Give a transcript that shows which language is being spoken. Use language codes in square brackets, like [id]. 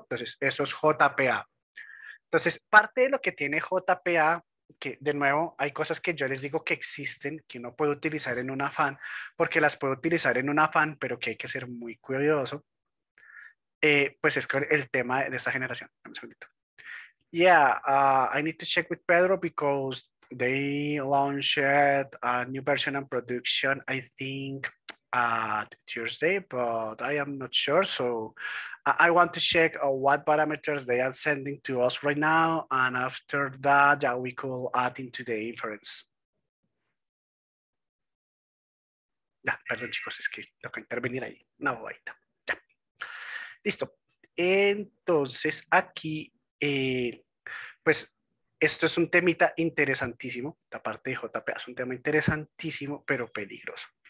[es] Entonces, eso es JPA. Entonces, parte de lo que tiene JPA, que de nuevo hay cosas que yo les digo que existen, que uno puede utilizar en un afán, porque las puedo utilizar en un afán, pero que hay que ser muy cuidadoso, pues es con el tema de esta generación. Un segundito. [en] Yeah, I need to check with Pedro because they launched a new version and production, I think, Tuesday, but I am not sure. So I want to check what parameters they are sending to us right now. And after that, yeah, we could add into the inference. [es] Ya, perdón chicos, es que tengo que intervenir ahí. No, ahí está. Ya. Listo. Entonces aquí, pues esto es un temita interesantísimo. La parte de JPA es un tema interesantísimo, pero peligroso.